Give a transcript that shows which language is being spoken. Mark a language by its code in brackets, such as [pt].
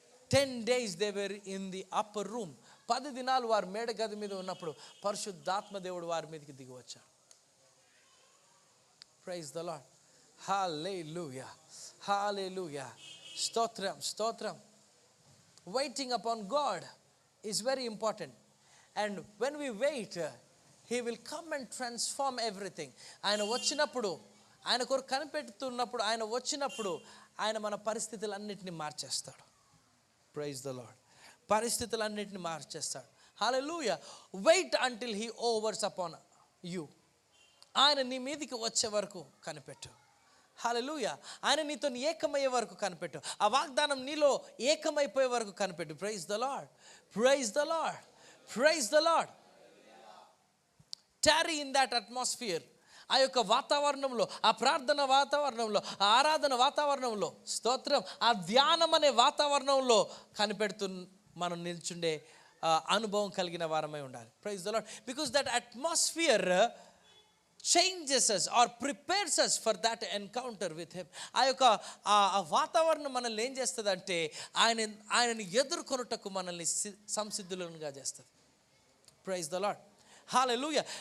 [en] 10 days they were in the upper room. [te] 10 దినాలు వారు మేడ గది మీద ఉన్నప్పుడు పరిశుద్ధాత్మ దేవుడు వారి మీదకి దిగి వచ్చారు. [en] Praise the Lord. Hallelujah, hallelujah. [te] స్తోత్రం, స్తోత్రం. [en] Waiting upon God is very important. And when we wait, He will come and transform everything. [te] ఆయన వచ్చినప్పుడు, ఆయన కొరకు కనిపెడుతున్నప్పుడు, ఆయన వచ్చినప్పుడు ఆయన మన పరిస్థితులన్నిటిని మార్చేస్తాడు. [en] Praise the Lord. [te] పరిస్థితులన్నిటిని మార్చేస్తాడు. Hallelujah. [en] Wait until he hovers upon you. [te] ఆయన నీ మీదికి వచ్చే వరకు కనిపెట్టు. [en] Hallelujah. [te] ఆయన నీతో ఏకమయ్యే వరకు కనిపెట్టు. ఆ వాగ్దానం నీలో ఏకమైపోయే వరకు కనిపెట్టు. [en] praise the Lord, praise the Lord, [te] praise the lord. [en] Tarry in that atmosphere. [te] ఆ యొక్క వాతావరణంలో, ఆ ప్రార్థన వాతావరణంలో, ఆ ఆరాధన వాతావరణంలో, స్తోత్రం, ఆ ధ్యానం అనే వాతావరణంలో కనిపెడుతూ మనం నిల్చుండే అనుభవం కలిగిన వారమై ఉండాలి. [en] Praise the Lord. Because that atmosphere changes us or prepares us for that encounter with him. [te] ఆ యొక్క ఆ వాతావరణం మనల్ని ఏం చేస్తుంది అంటే ఆయనని ఎదుర్కొనుటకు మనల్ని సంసిద్ధులుగా చేస్తుంది. [en] Praise the Lord. [te] హల్లెలూయా.